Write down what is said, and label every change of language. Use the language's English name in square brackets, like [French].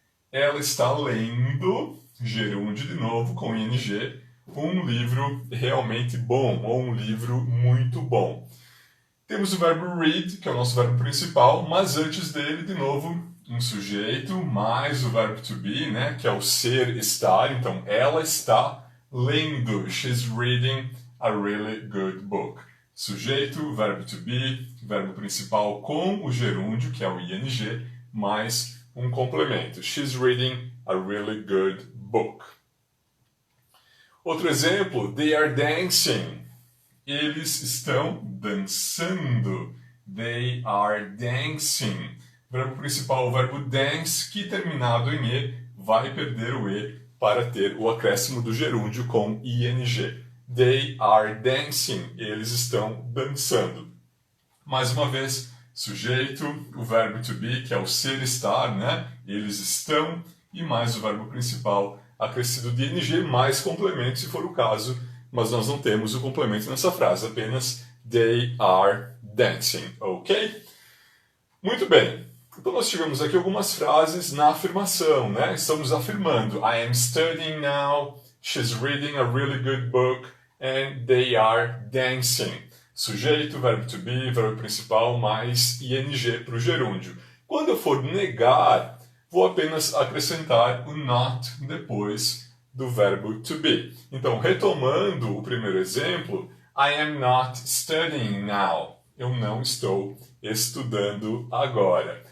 [Portuguese] Ela está lendo, gerúndio de novo com ing, um livro realmente bom, ou um livro muito bom. Temos o verbo read, que é o nosso verbo principal, mas antes dele, de novo, um sujeito, mais o verbo to be, né, que é o ser, estar. Então, ela está lendo. [English] She's reading a really good book. [Portuguese] Sujeito, verbo to be, verbo principal com o gerúndio, que é o ing, mais um complemento. [English] She's reading a really good book. [Portuguese] Outro exemplo, [English] they are dancing. [Portuguese] Eles estão dançando. [English] They are dancing. [Portuguese] Verbo principal, o verbo dance, que terminado em E, vai perder o E para ter o acréscimo do gerúndio com ing. [English] They are dancing. [Portuguese] Eles estão dançando. Mais uma vez, sujeito, o verbo to be, que é o ser estar, né? Eles estão, e mais o verbo principal acrescido de ing, mais complemento, se for o caso, mas nós não temos o complemento nessa frase, apenas [English] they are dancing, [Portuguese] ok? Muito bem. Então nós tivemos aqui algumas frases na afirmação, né? Estamos afirmando. [English] I am studying now, she's reading a really good book, and they are dancing. [Portuguese] Sujeito, verbo to be, verbo principal, mais ing para o gerúndio. Quando eu for negar, vou apenas acrescentar o not depois do verbo to be. Então, retomando o primeiro exemplo, [English] I am not studying now. [Portuguese] Eu não estou estudando agora.